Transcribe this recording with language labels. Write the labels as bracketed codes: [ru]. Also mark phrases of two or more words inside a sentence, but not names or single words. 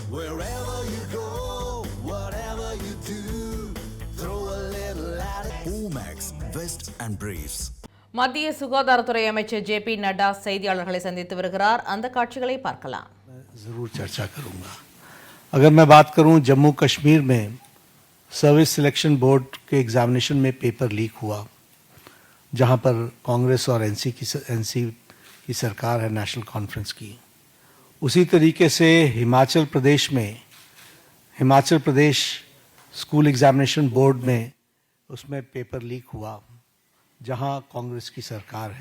[en] Wherever you go, whatever you do, throw a little at it. Omax, Vest and Briefs. [ta] மத்திய சுகாதாரத்துறை அமைச்சர் ஜே.பி. நட்டா செய்தியாளர்களை சந்தித்து வருகிறார். அந்த காட்சிகளை பார்க்கலாம். [hi] जरूर चर्चा करूंगा। अगर मैं बात करूं जम्मू कश्मीर में सर्विस सिलेक्शन बोर्ड के एग्जामिनेशन में [en] paper leak [hi] हुआ, जहां पर कांग्रेस और एनसी की सरकार है, नेशनल कॉन्फ्रेंस की। उसी तरीके से हिमाचल प्रदेश स्कूल एग्जामिनेशन बोर्ड में उसमें [en] paper leak [hi] हुआ, जहां कांग्रेस की सरकार है।